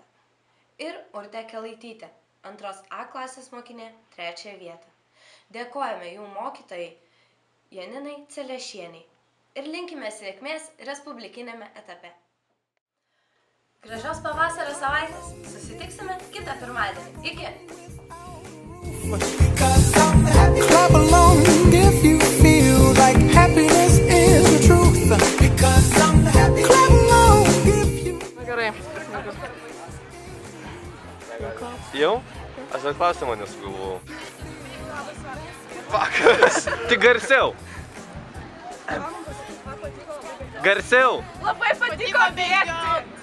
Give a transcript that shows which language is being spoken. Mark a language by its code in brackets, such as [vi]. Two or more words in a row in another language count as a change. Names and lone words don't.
[lt] Ir Urtė Kelaitytė, 2 A klasės mokinė, 3 vietą. Dėkojame jų mokytojai Janinai Celešieniai ir linkime sėkmės respublikinėme etape. Gražios pavasario savaitės. Susitiksime kitą pirmadienį. Iki! [en] Clap along if you feel like happiness is the truth. Because I'm happy. Clap along if you... [lt] Gerai. Jau? Aš dar klausimą nesugalvojau. Vakaras. Tik garsiau. Garsiau. Labai patiko bėgti.